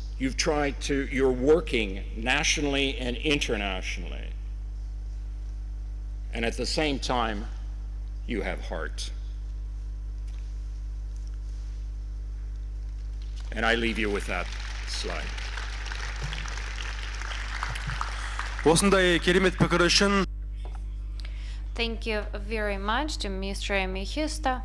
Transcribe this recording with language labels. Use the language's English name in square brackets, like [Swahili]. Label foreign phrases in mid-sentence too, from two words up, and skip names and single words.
[English] You're working nationally and internationally. And at the same time, you have heart. And I leave you with that slide. [Kazakh] Осындай керемет пікір үшін [English] Thank you very much to Mr. Mihista.